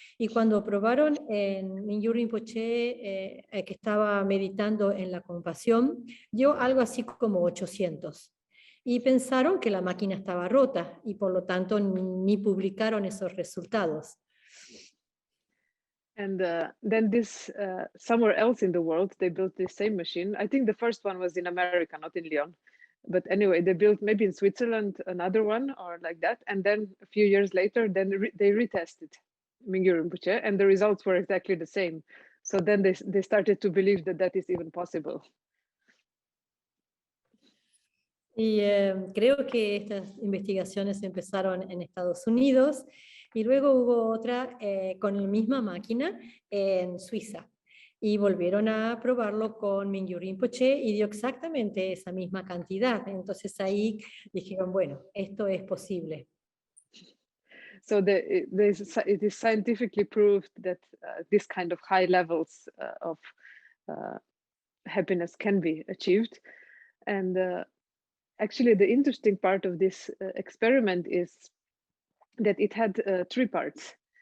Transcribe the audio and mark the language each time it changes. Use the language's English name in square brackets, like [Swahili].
[Spanish] Y cuando probaron en Mingyur Rinpoche, que estaba meditando en la compasión, dio algo así como 800. Y pensaron que la máquina estaba rota y por lo tanto ni publicaron esos resultados. [English] And then somewhere else in the world, they built this same machine. I think the first one was in America, not in Lyon. But anyway, they built maybe in Switzerland another one or like that. And then a few years later, then they retested Mingyur Rinpoche, and the results were exactly the same. So then they started to believe that that is even possible. [Spanish] Y creo que estas investigaciones empezaron en Estados Unidos y luego hubo otra con la misma máquina en Suiza. Y volvieron a probarlo con Mingyur Rinpoche y dio exactamente esa misma cantidad. Entonces ahí dijeron, bueno, esto es posible. [English] So it is scientifically proved that this kind of high levels of happiness can be achieved. And actually, the interesting part of this experiment is that it had 3 parts.